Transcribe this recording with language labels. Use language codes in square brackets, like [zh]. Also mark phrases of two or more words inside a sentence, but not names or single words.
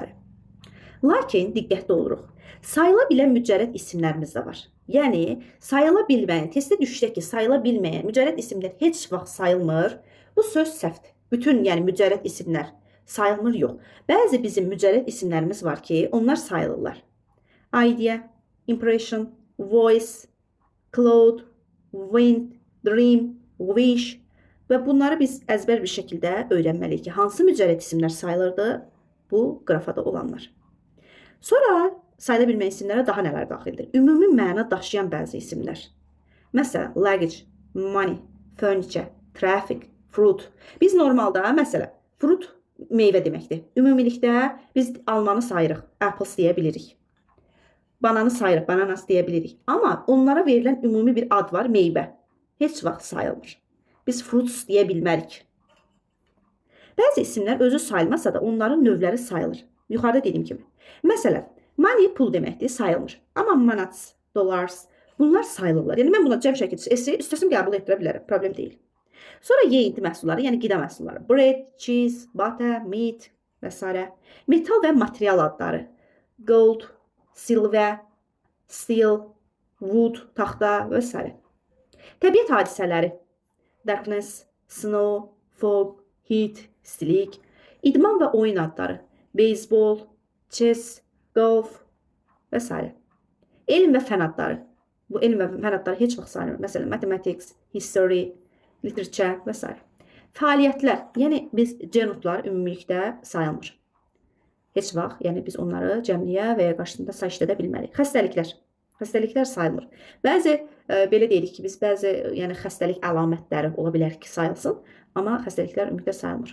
[az] Lakin diqqətli oluruq. Sayıla bilən mücərrəd isimlərimiz də var. Yəni, sayıla bilməyən, testdə düşdək ki, sayıla bilməyən mücərrəd isimlər heç vaxt sayılmır. Bu söz səhvdir. Bütün, yəni mücərrəd isimlər sayılmır, yox. Bəzi bizim mücərrəd isimlərimiz var ki, onlar sayılırlar. [en] Idea, impression, voice, cloud, wind, dream, wish [az] və bunları biz əzbər bir şəkildə öyrənməliyik ki, hansı mücərrəd isimlər sayılırdı? Bu qrafada olanlar. Sonra sayıla bilməyən isimlərə daha nələr daxildir? Ümumi məna daşıyan bəzi isimlər. Məsələn, [en] luggage, money, furniture, traffic, fruit. [az] Biz normalda, məsələn, fruit meyvə deməkdir. Ümumilikdə biz almanı sayırıq, apples deyə bilirik. Bananı sayırıq, bananas deyə bilirik. Amma onlara verilən ümumi bir ad var, meyvə. Heç vaxt sayılmır. Biz fruits deyə bilmərik. Bəzi isimlər özü sayılmasa da onların növləri sayılır. Yuxarıda dediyim kimi. Məsələn, money pul deməkdir, sayılmır. Amma [en] manats, dollars, [az] bunlar sayılırlar. Yəni mən buna cəm şəkildə istəsəm qəbul etdirə bilərəm, problem deyil. Sonra yeyinti məhsulları, yəni qida məhsulları. [en] Bread, cheese, butter, meat, [az] və s. Metal və material adları. [en] Gold, silver, steel, wood, [az] taxta və s. Təbiət hadisələri. [en] Darkness, snow, fog, heat, [az] istilik. İdman və oyun adları. Beyzbol, [en] chess, golf [az] və s. Elm və fən adları. Bu elm və fən adları heç vaxt sayılmır. Məsələn, [en] mathematics, history, literature [az] və s. Fəaliyyətlər, yəni biz genotlar ümumilikdə sayılmır. Heç vaxt, yəni biz onları cəmliyə və ya qarşısında say işlədə bilmərik. Xəstəliklər. Xəstəliklər sayılmır. Bəzi belə deyirik ki, biz bəzi yəni xəstəlik əlamətləri ola bilər ki, sayılsın, amma xəstəliklər ümumilikdə sayılmır.